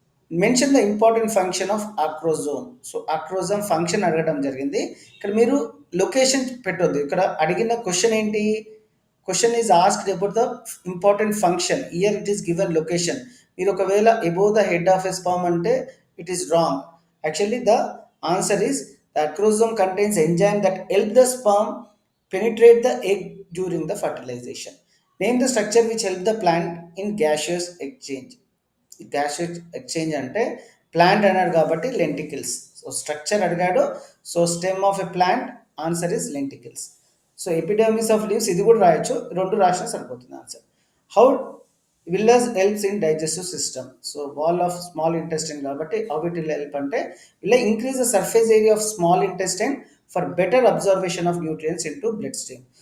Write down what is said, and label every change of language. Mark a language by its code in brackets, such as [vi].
[en] Mention the important function of acrosome. So [te] ఆక్రోజోమ్ function అడగడం జరిగింది. ఇక్కడ మీరు లొకేషన్ పెట్టొద్దు. ఇక్కడ అడిగిన క్వశ్చన్ ఏంటి? [en] Question is asked about the important function. Here it is given location. [te] మీరు ఒకవేళ [en] Above the head of a sperm అంటే it is wrong. Actually the answer is the acrosome contains enzyme that help the sperm penetrate the egg during the fertilization. Name the structure which help the plant in gaseous exchange. Gaseous exchange [te] అంటే plant అన్నాడు కాబట్టి లెంటికల్స్. So structure అడిగాడు. So stem of a plant, answer is లెంటికల్స్. So epidermis of leaves ఇది కూడా రాయొచ్చు, రెండు రాసినా సరిపోతుంది answer. [en] How villus helps in digestive system. So wall of small intestine కాబట్టి how it will help అంటే will increase the surface area of small intestine for better observation of nutrients in to blood stream.